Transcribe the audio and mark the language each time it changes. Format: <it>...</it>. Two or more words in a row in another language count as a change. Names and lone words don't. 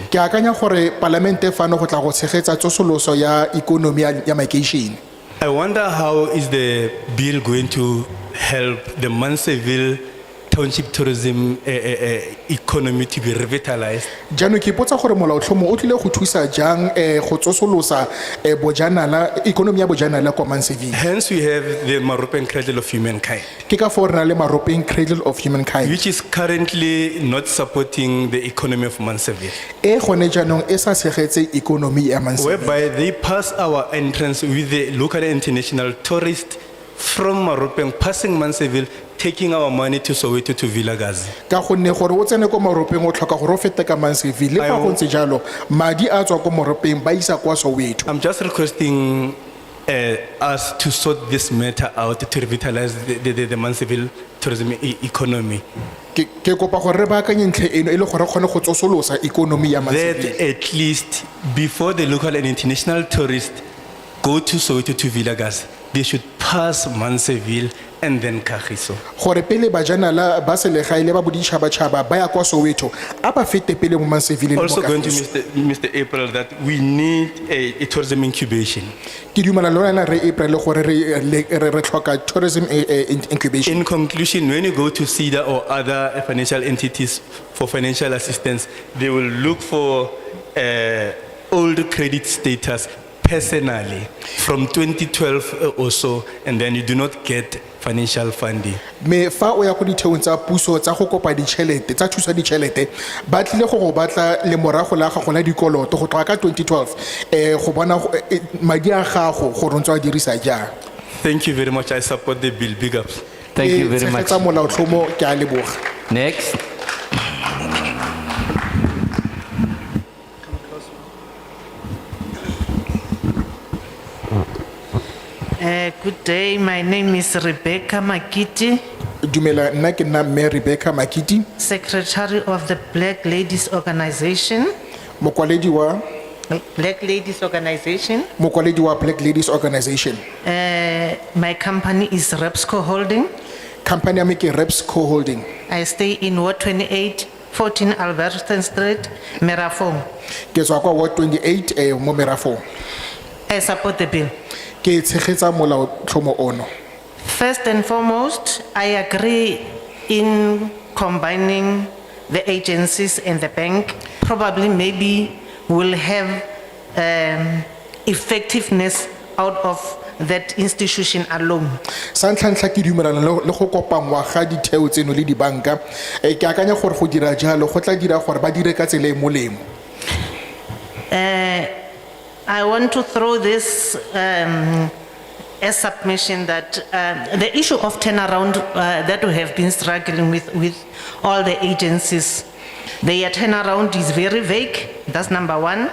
<tn>Ke akanya gore parlamente fano go tla go tshegetsa tsosoloso ya economy ya makeishene.</tn> <en>I wonder how is the bill going to help the Manseville township tourism economy to be revitalized.</en> <tn>Jaanong ke ipotsa gore molaotlhomo o tlile go thusa jang go tsosolosa bojanala economy ya bojanala kwa Manseville.</tn> <en>Hence we have the Maropen Cradle of Humankind,</en> <tn>Ke ka for na le Maropen Cradle of Humankind.</tn> <en>which is currently not supporting the economy of Manseville,</en> <tn>E gone jaanong e sa tshegetse economy ya Manseville.</tn> <en>whereby they pass our entrance with the local and international tourists from Maropen passing Manseville, taking our money to Soweto to Vilagazi.</en> <tn>Ka gonne gore o tsene ko Maropeng o tlhoka gore o fete ka Manseville le fa go ntse jalo madi a tswa ko Maropeng ba isa kwa Soweto.</tn> <en>I'm just requesting us to sort this matter out to revitalize the Manseville tourism economy.</en> <tn>Ke kopa gore re baakanye ntlhe eno e le gore kgone go tsosolosa economy ya</tn> <en>That</en> <tn>Manseville.</tn> <en>at least before the local and international tourists go to Soweto to Vilagazi, they should pass Manseville and then Kagiso.</en> <tn>Gore pele bajanala ba selegae le ba boditšhabatšhaba ba ya kwa Soweto a ba fete pele mo Manseville le mo</tn> <en>Also going to</en> <tn>Kagiso.</tn> <en>Mr. April that we need a tourism incubation.</en> <tn>Ke dumela le wena re April gore re tlhoka</tn> <en>tourism incubation. In conclusion, when you go to CEDA or other financial entities for financial assistance, they will look for old credit status personally from 2012 or so, and then you do not get financial funding.</en> <tn>Me fa o ya go ditheong tsa puso tsa go kopa ditšhelete tsa thusa ditšhelete ba tlile go go batla le morago la gago la dikoloto go tloga ka 2012 go bona madi a gago go ntse a dirisa jang.</tn> <en>Thank you very much. I support the bill. Big ups. Thank you very much.</en> <tn>Tshegetsa molaotlhomo ke a leboga.</tn> <en>Next. Good day, my name is Rebecca Makiti,</en> <tn>Dumela nna ke nna mme Rebecca Makiti,</tn> <en>Secretary of the Black Ladies Organization.</en> <tn>mokwaledi wa Black Ladies Organization. Black Ladies Organization.</tn> <en>My company is Repsco Holding.</en> <tn>Company ya me ke Repsco Holding.</tn> <en>I stay in Ward 28, 14 Alberton Street, Merafong.</en> <tn>Ke tswa kwa Ward 28 mo Merafong.</tn> <en>I support the bill.</en> <tn>Ke tshegetsa molaotlhomo ono.</tn> <en>First and foremost, I agree in combining the agencies and the bank. Probably maybe we'll have effectiveness out of that institution alone.</en> <tn>Sa ntlha ke dumelana le go kopangwa ga ditheo tseno le dibanka. Ke akanya gore go dira jalo go tla dira gore ba dire ka tsela e molemo.</tn> <en>I want to throw this a submission that the issue of turnaround that we have been struggling with all the agencies. Their turnaround is very vague, that's number one.</en>